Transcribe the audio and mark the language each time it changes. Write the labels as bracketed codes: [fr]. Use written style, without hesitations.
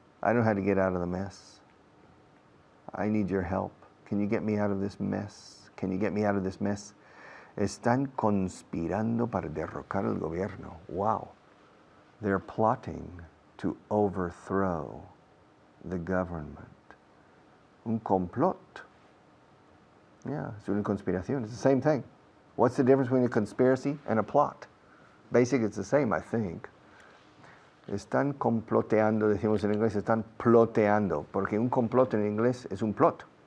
[en] I don't know how to get out of the mess. I need your help. Can you get me out of this mess? Can you get me out of this mess? [es] Están conspirando para derrocar el gobierno. [en] Wow. They're plotting to overthrow the government. [es] Un complot. Yeah, es una conspiración. [en] It's the same thing. What's the difference between a conspiracy and a plot? Basically, it's the same, I think. [es] Están comploteando, decimos en inglés, están ploteando, porque un complot en inglés es un plot.